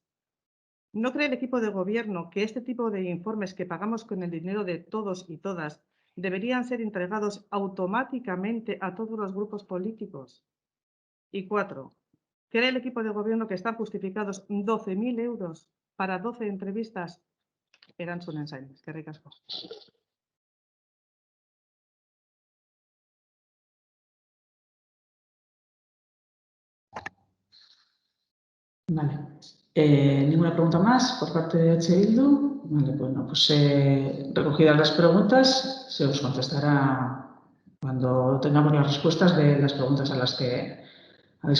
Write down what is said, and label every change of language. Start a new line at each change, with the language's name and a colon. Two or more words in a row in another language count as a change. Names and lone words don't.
Spanish: ¿No cree el equipo de gobierno que este tipo de informes que pagamos con el dinero de todos y todas deberían ser entregados automáticamente a todos los grupos políticos? Y 4. ¿Cree el equipo de gobierno que están justificados 12.000 euros para 12 entrevistas?
Basque: Erantzun zain, eskerrik asko.
Spanish: Vale. ¿Ninguna pregunta más por parte de EH Bildu? Vale, pues recogidas las preguntas, se os contestará cuando tengamos las respuestas de las preguntas a las que habéis comentado.